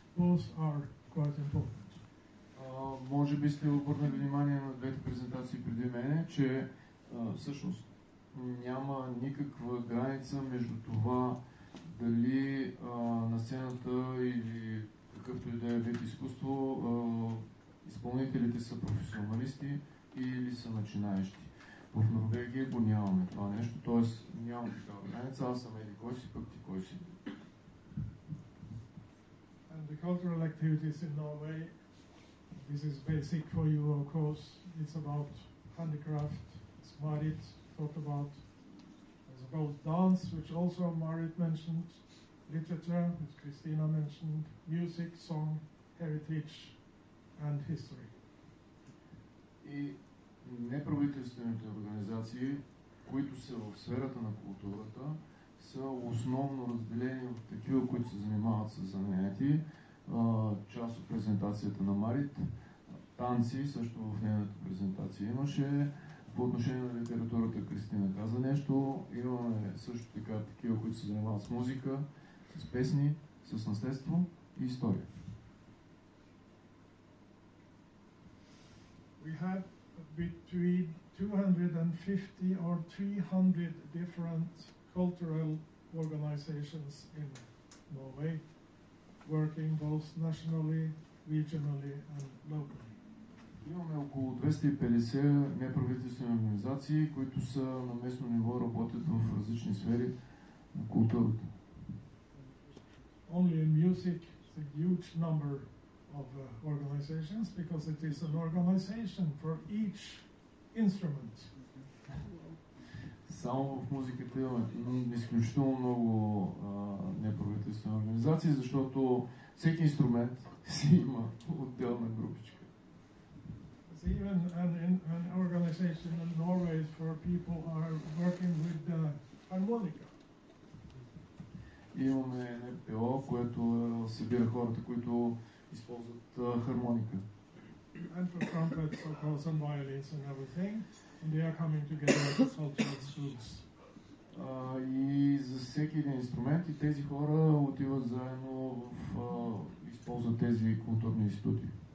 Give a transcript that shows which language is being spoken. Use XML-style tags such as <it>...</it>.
<en>Both are quite important.</en> <bg>Може би сте обърнали внимание на двете презентации преди мене, че всъщност няма никаква граница между това дали на сцената или какъвто и да е вид изкуство изпълнителите са професионалисти или са начинаещи. В Норвегия го нямаме това нещо, т.е. нямам такава граница, аз съм еди кой си, пък ти кой си.</bg> <en>And the cultural activities in Norway, this is basic for you, of course. It's about handicraft, as Marit talked about. It's about dance, which also Marit mentioned, literature, which Christina mentioned, music, song, heritage, and history.</en> <bg>И неправителствените организации, които са в сферата на културата, са основно разделени от такива, които се занимават с занятия. Част от презентацията на Марит, танци, също в нейната презентация имаше. По отношение на литературата Кристина каза нещо. Имаме също така такива, които се занимават с музика, с песни, с наследство и история.</bg> <en>We have between 250 or 300 different cultural organizations in Norway, working both nationally, regionally and locally.</en> <bg>Имаме около 250 неправителствени организации, които са на местно ниво, работят в различни сфери на културата.</bg> <en>Only in music, it's a huge number of organizations because it is an organization for each instrument.</en> <bg>Само в музиката имаме изключително много неправителствени организации, защото всеки инструмент си има отделна групичка.</bg> <en>Even an organization in Norway for people who are working with harmonica.</en> <bg>Имаме НПО, което събира хората, които използват хармоника.</bg> <en>And for trumpets, of course, and violins and everything, and they are coming together as cultural schools.</en> <bg>И за всеки един инструмент и тези хора отиват заедно използват тези културни институти.</bg>